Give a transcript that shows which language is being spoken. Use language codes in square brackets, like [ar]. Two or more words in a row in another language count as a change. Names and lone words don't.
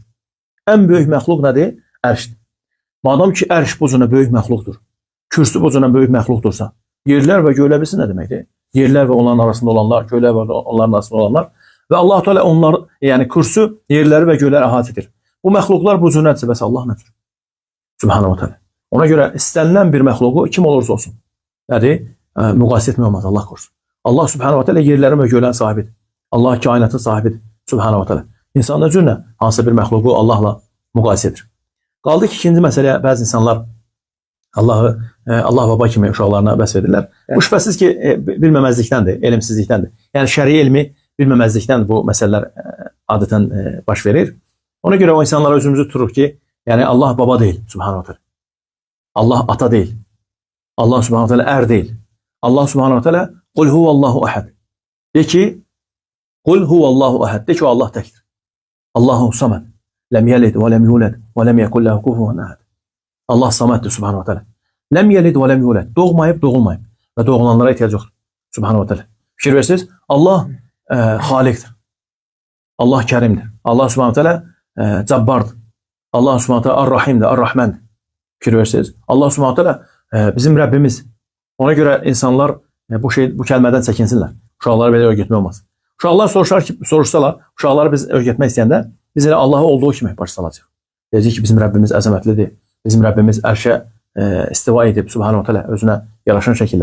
[az] Ən böyük məxluq nədir? Ərşdir. Madam ki, ərş bu cürə böyük məxluqdur. Kürsü bu cürə böyük məxluqdursa, yerlər və göylər bilsin nə deməkdir? Yerlər və onların arasında olanlar, göylər və onların arasında olanlar və Allah Teala onlar, yəni kürsü yerləri və göyləri əhatə edir. Bu məxluqlar bu cür nədirsə, bəs Allah nədir? [ar] سبحانه وتعالى. [az] Ona görə istənilən bir məxluqu kim olursa olsun, nədir? Müqayisə etmək olmaz, Allah qorusun. Allah [ar] سبحانه وتعالى [az] yerlərin və göylərin sahibidir. Allah kainatın sahibidir. [ar] سبحانه وتعالى. [az] İnsan da cürlə hansısa bir məxluqu Allahla müqayisə edir. Qaldı ki, ikinci məsələyə bəzi insanlar Allahı Allah baba kimi uşaqlarına vəsf edirlər. Bu şübhəsiz ki, bilməməzlikdəndir, elmsizlikdəndir. Yəni şəri elmi bilməməzlikdən bu məsələlər adətən baş verir. Ona görə o insanlara özümüzü tuturuq ki, yəni Allah baba deyil, [ar] سبحانه وتعالى. [az] Allah ata deyil. Allah [ar] سبحانه وتعالى [az] ər deyil. [ar] الله سبحانه وتعالى قل هو الله أحد." [az] De ki, [ar] "قل هو الله أحد." [az] De ki, o Allah təkdir. [ar] الله الصمد. لم يلد ولم يولد ولم يكن له كفوا أحد. [az] Allah samaddır, [ar] سبحانه وتعالى. لم يلد ولم يولد. [az] Doğmayıb, doğulmayıb və doğulanlara ehtiyac yoxdur. [ar] سبحانه وتعالى. [az] Fikir versiniz, Allah Xaliqdir. Allah Kərimdir. Allah [ar] سبحانه وتعالى [az] Cabbardır. Allah [ar] سبحانه وتعالى [az] Ar-Rahimdir, Ar-Rahmandır. Fikir versiniz. Allah [ar] سبحانه وتعالى [az] bizim Rəbbimiz. Ona görə insanlar bu kəlmədən çəkinsinlər. Uşaqları belə öyrətmək olmaz. Uşaqlar soruşsalar, uşaqları biz öyrətmək istəyəndə biz elə Allahı olduğu kimi baş salacaq. Deyəcək ki, bizim Rəbbimiz əzəmətlidir. Bizim Rəbbimiz ərşə istiva edib, [ar] سبحانه وتعالى [az] özünə yaraşan şəkildə.